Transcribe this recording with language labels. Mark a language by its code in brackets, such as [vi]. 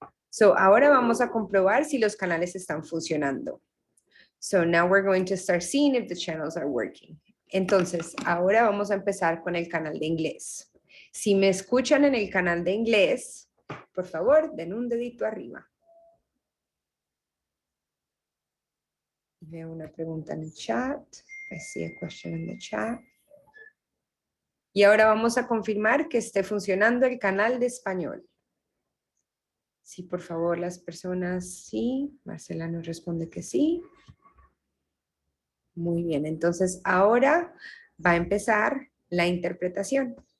[es] So ahora vamos a comprobar si los canales están funcionando. [en] So now we're going to start seeing if the channels are working. [es] Entonces, ahora vamos a empezar con el canal de inglés. Si me escuchan en el canal de inglés, por favor, den un dedito arriba. Veo una pregunta en el chat. [en] I see a question in the chat. [es] Y ahora vamos a confirmar que esté funcionando el canal de español. Sí, por favor, las personas, sí. Marcela nos responde que sí. Muy bien, entonces ahora va a empezar la interpretación.